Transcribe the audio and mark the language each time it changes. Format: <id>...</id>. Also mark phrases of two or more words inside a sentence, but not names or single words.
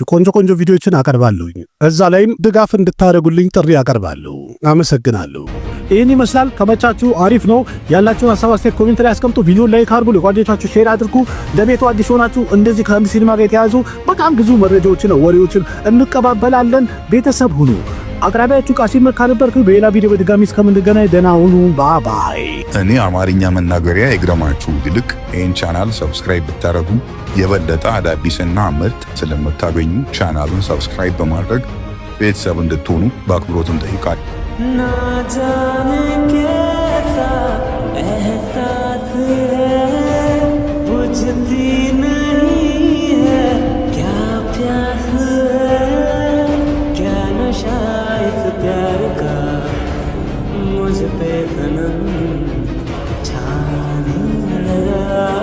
<am>ቆንጆ ቪዲዮዎችን አቀርባለሁኝ። እዛ ላይም ድጋፍ እንድታደርጉልኝ ጥሪ አቀርባለሁ። አመሰግናለሁ። ይህን ይመስላል። ከመቻችሁ አሪፍ ነው። ያላችሁን ሀሳብ አስተያየት ኮሜንት ላይ አስቀምጡ። ቪዲዮ ላይክ አድርጉ፣ ለጓደኞቻችሁ ሼር አድርጉ። ለቤቱ አዲስ ሆናችሁ እንደዚህ ከህንድ ሲኒማ ጋር የተያዙ በጣም ብዙ መረጃዎችን ወሬዎችን እንቀባበላለን። ቤተሰብ ሁኑ። አቅራቢያችሁ ቃሲም መካ ነበርኩ። በሌላ ቪዲዮ በድጋሚ እስከምንገናኝ ደህና ሁኑ። ባይ። እኔ አማርኛ መናገሪያ ይግረማችሁ ይልቅ ይህን ቻናል ሰብስክራይብ ብታደርጉ የበለጠ አዳዲስና ምርጥ ስለምታገኙ ቻናሉን ሰብስክራይብ በማድረግ ቤተሰብ እንድትሆኑ በአክብሮት እንጠይቃለን።</am> <hi>ना जाने कैसा एहसास है, बुझती नहीं है क्या प्यास है, क्या नशा इस प्यार का मुझ पे सनम छाने लगा।</hi>